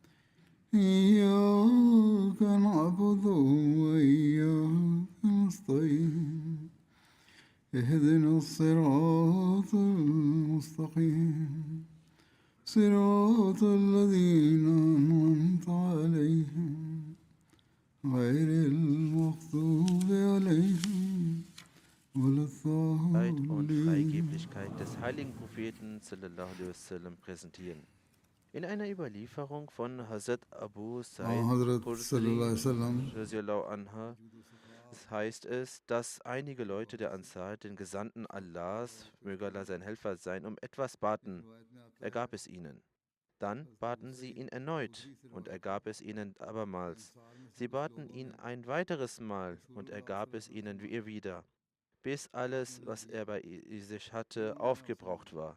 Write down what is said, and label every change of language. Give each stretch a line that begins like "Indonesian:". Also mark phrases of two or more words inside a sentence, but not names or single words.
Arabic: إياك نعبد وإياك نستعين اهدنا الصراط المستقيم صراط الذين أنعمت عليهم غير المغضوب عليهم ولا
German: Und
Arabic: الضالين.
German: Freigeblichkeit des heiligen Propheten
Arabic: صلى الله عليه وسلم
German: präsentieren. In einer Überlieferung von Hazrat Abu Sa'id
Arabic: حضرة صلى الله Khudri عليه وسلم رضي الله عنها
German: heißt es, dass einige Leute der Ansar den Gesandten Allahs, möge Allah sein Helfer sein, um etwas baten. Er gab es ihnen. Dann baten sie ihn erneut, und er gab es ihnen abermals. Sie baten ihn ein weiteres Mal, und er gab es ihnen wieder, bis alles, was er bei sich hatte, aufgebraucht war.